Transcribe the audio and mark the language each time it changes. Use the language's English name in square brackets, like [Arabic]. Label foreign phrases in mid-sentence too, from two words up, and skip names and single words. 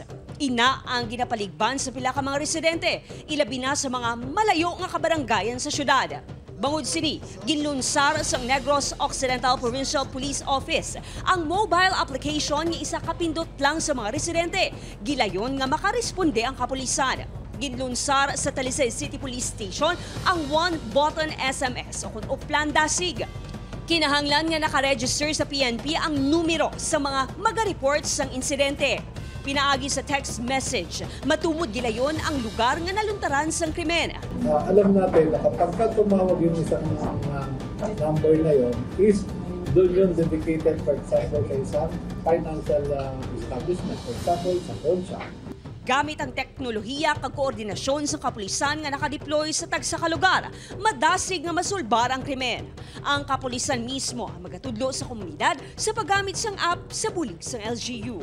[Hiligaynon] Ina ang ginapaligban sa pila ka mga residente, ilabi na sa mga malayo nga kabaranggayan sa syudad. Bangod sini, ginlunsar sa Negros Occidental Provincial Police Office ang mobile application nga isa kapindot lang sa mga residente. Gilayon nga makaresponde ang kapulisan. Ginlunsar sa Talisay City Police Station ang [English] one-button SMS [Hiligaynon] o kung Uplan Dasig. Kinahanglan nga nakaregister sa PNP ang numero sa mga maga-report sang insidente. Pinaagi sa text message, matumod gilayon ang lugar nga naluntaran sang krimen. [Filipino] Alam natin na kapag tumawag yung isang number na yon is doon yung dedicated, [English] for example, [Filipino] sa isang [English] financial establishment, for example, sa pawn shop. [Hiligaynon] Gamit ang teknolohiya kag koordinasyon sa kapulisan nga nakadeploy sa tagsa ka lugar, madasig nga masulbar ang krimen. Ang kapulisan mismo ang magatudlo sa komunidad sa paggamit sang app sa bulig sang LGU.